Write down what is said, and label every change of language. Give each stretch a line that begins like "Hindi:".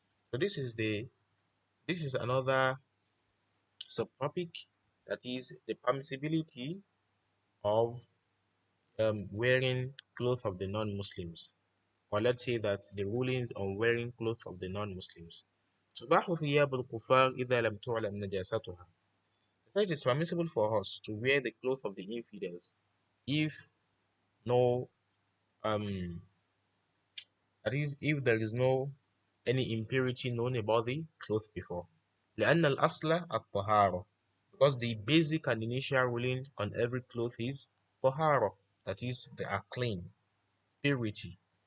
English: So this is another subtopic, that is the permissibility of wearing clothes of the non-Muslims, or let's say that the rulings on wearing clothes of the non-Muslims.
Arabic: تباح ثياب الكفار إذا لم تعلم نجاستها.
English: So it is permissible for us to wear the clothes of the infidels if no that is if there is no any impurity known about the cloth before.
Arabic: لأن الأصل الطهارة,
English: because the basic and initial ruling on every cloth is طهارة, that is they are clean, purity.